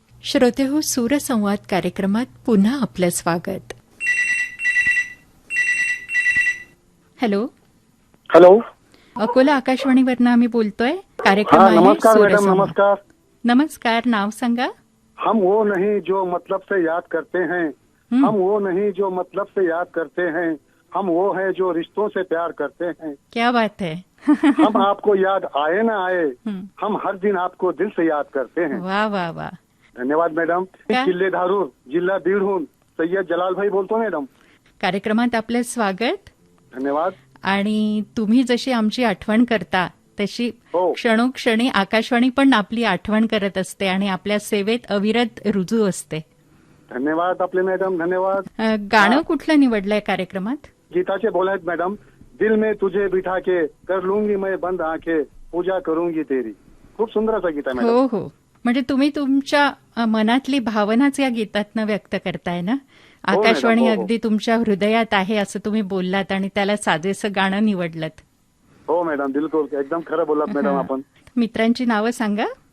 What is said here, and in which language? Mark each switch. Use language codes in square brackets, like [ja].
[mr] श्रोतेहो, सूरसंवाद कार्यक्रमात पुन्हा आपलं स्वागत. हॅलो हॅलो, अकोला आकाशवाणीवरनं आम्ही बोलतोय. कार्यक्रम आहे नमस्कार मॅडम. सूरसंवाद. नमस्कार. नमस्कार. नाव सांगा. [hi] हम वो नहीं जो मतलब से याद करते हैं, हम वो नहीं जो मतलब से याद करते हैं, हम वो है जो रिश्तों से प्यार करते हैं. क्या बात है. हम आपको याद आए ना आए, हम हर दिन आपको दिल से याद करते हैं. वा वा वा. [mr] धन्यवाद मॅडम. किल्ले धारूर, जिल्हा बीडहून सय्यद जलालभाई बोलतो मॅडम. कार्यक्रमात आपलं स्वागत. धन्यवाद. आणि तुम्ही जशी आमची आठवण करता तशी हो. क्षणोक्षणी आकाशवाणी पण आपली आठवण करत असते आणि आपल्या सेवेत अविरत रुजू असते. धन्यवाद आपले मॅडम. धन्यवाद. गाणं कुठलं निवडलंय कार्यक्रमात? गीताचे बोल आहेत मॅडम. [hi] दिल में तुझे बिठा के कर लूंगी मैं बंद आंखें, पूजा करूंगी तेरी. [mr] खूप सुंदर असं गीत आहे मॅडम. हो हो. म्हणजे तुम्ही तुमच्या मनातली भावनाच या गीतातनं व्यक्त करताय ना. आकाशवाणी हो, हो. अगदी तुमच्या हृदयात आहे असं तुम्ही बोललात आणि त्याला साजेसं गाणं निवडलं. हो मॅडम, बिलकुल एकदम खरं बोललात मॅडम आपण. मित्रांची नावं सांगा.